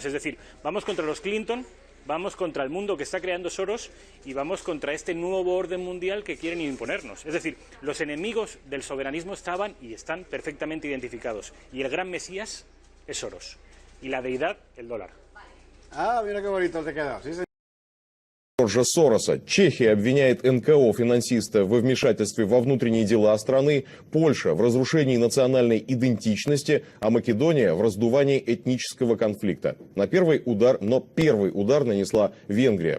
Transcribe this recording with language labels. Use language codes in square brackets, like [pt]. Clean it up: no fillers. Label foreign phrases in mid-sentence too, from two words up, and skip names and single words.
[es] Es decir, vamos contra los Clinton, vamos contra el mundo que está creando Soros y vamos contra este nuevo orden mundial que quieren imponernos. Es decir, los enemigos del soberanismo estaban y están perfectamente identificados. Y el gran mesías es Soros. Y la deidad, el dólar. Ah, mira qué bonito te queda. Sí, [ru] Джорджа Сороса. Чехия обвиняет НКО финансиста во вмешательстве во внутренние дела страны, Польша в разрушении национальной идентичности, а Македония в раздувании этнического конфликта. Но первый удар нанесла Венгрия.